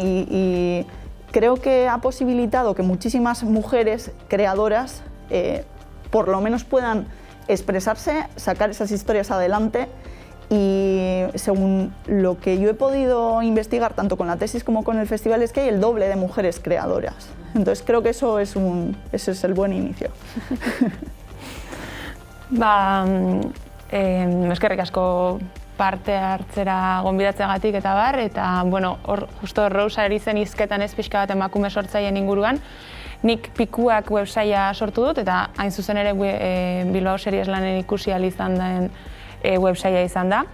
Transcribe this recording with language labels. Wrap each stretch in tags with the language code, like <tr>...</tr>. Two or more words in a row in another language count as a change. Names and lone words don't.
<es>Y creo que ha posibilitado que muchísimas mujeres creadoras por lo menos puedan expresarse, sacar esas historias adelante y según lo que yo he podido investigar tanto con la tesis como con el festival es que hay el doble de mujeres creadoras. Entonces creo que ese es el buen inicio.</es> <eu>Eskerrik asko parte hartzera gonbidatzeagatik eta bar, eta bueno, hor justo Rosa ari zen hizketan ez pixka bat emakume sortzaileen inguruan. Nik Pikuak websaia sortu dut, eta hain zuzen ere Bilbao Serieslanen ikusi ahal izan den websaia izan da.</eu>